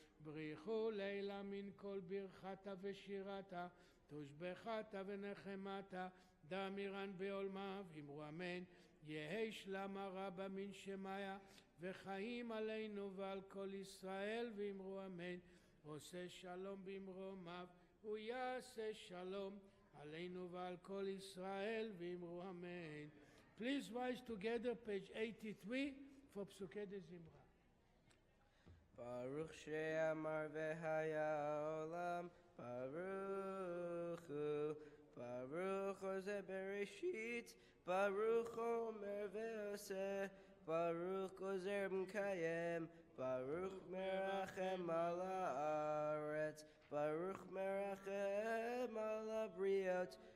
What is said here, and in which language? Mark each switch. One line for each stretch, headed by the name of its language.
Aramaic: בריחו לילה מן כל ברכתה ושירתה, תושבחתה ונחמתה, דמירן בעולמה, ואמרו אמן. יהי שלמה רבה מן שמיה, וחיים עלינו ועל כל ישראל, ואמרו אמן.
Hebrew: עושה שלום במרומיו, הוא יעשה שלום עלינו ועל כל ישראל, ואמרו אמן.
English: Please rise together, page 83, for פסוקי דזמרה.
Hebrew: ברוך שאמר והיה העולם, ברוך הוא, ברוך הוא זה בראשית, ברוך אומר ועושה, ברוך עוזר ומקיים, ברוך מרחם על הארץ, ברוך מרחם על הבריות,